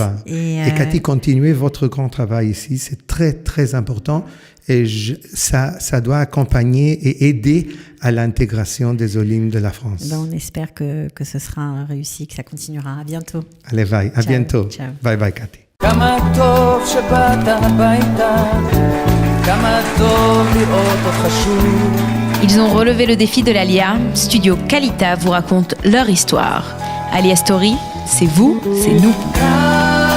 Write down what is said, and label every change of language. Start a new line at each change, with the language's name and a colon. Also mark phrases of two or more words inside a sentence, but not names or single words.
French: Et Cathy, continuez votre grand travail ici, c'est très très important. Et ça doit accompagner et aider à l'intégration des Olim de la France. On espère que ce sera réussi, que ça continuera. À bientôt. Allez, bye. À bientôt. Ciao.
English: Bye bye, Cathy.
Hebrew: כמה טוב שבאת הביתה, כמה טוב לראות אותך שוב.
French: Ils ont relevé le défi de l'Alia. Studio Kalita vous raconte leur histoire. Alia Story, c'est vous, c'est nous.